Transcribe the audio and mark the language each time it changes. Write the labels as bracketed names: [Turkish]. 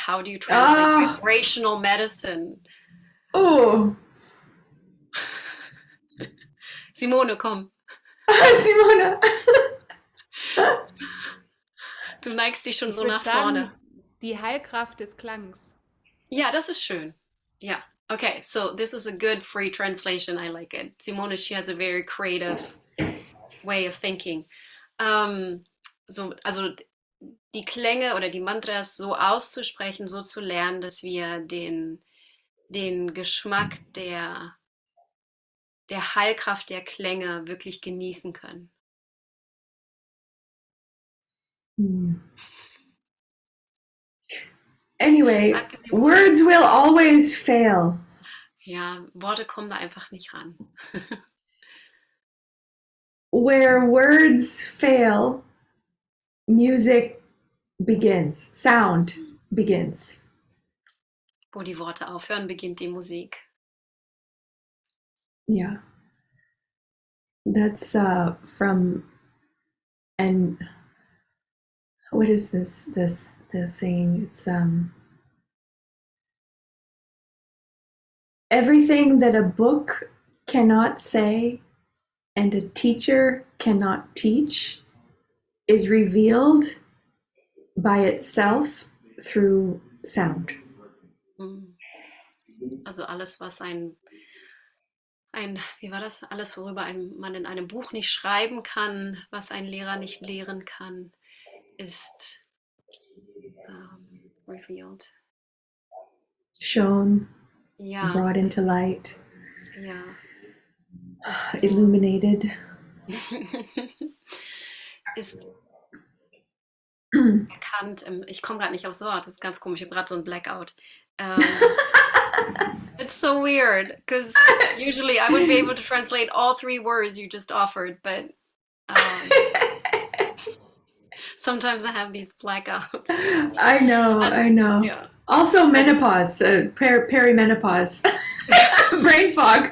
[English] How do you translate vibrational medicine? Oh. [German] Simone, komm. Simone. Du neigst dich schon so nach vorne. Die Heilkraft des Klangs. Ja, das ist schön. Ja. [English] Okay, so this is a good free translation. I like it. Simone, she has a very creative way of thinking. [German] Also die Klänge oder die Mantras so auszusprechen, so zu lernen, dass wir den Geschmack der Heilkraft der Klänge wirklich genießen können. [English] Anyway, words will always fail. [German] Ja, Worte kommen da einfach nicht ran. [English] Where words fail, music begins, sound begins. [German] Wo die Worte aufhören, beginnt die Musik. [English] Yeah. That's from, and what is the saying? It's everything that a book cannot say and a teacher cannot teach is revealed by itself through sound. [German] Also alles, was wie war das? Alles, worüber man in einem Buch nicht schreiben kann, was ein Lehrer nicht lehren kann, ist revealed. [English] Shown, [German] ja, [English] brought into light, [German] ja, [English] illuminated. [German] Ist erkannt, ich komme gerade nicht aufs Wort, das ist ganz komisch, ich habe gerade so ein Blackout. [English] It's so weird, because usually I would be able to translate all 3 words you just offered, but sometimes I have these blackouts. I know. Yeah. Also menopause, perimenopause, brain fog.